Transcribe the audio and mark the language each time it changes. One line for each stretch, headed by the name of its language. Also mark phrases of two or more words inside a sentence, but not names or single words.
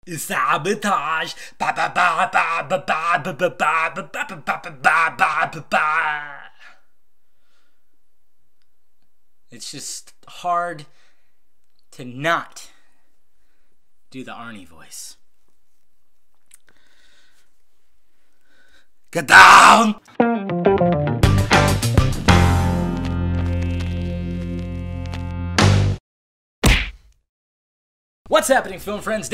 English: Sabotage. Ba ba ba ba ba ba ba ba ba ba ba ba ba ba ba. It's just hard to not do the Arnie voice. Get down! What's happening, film friends?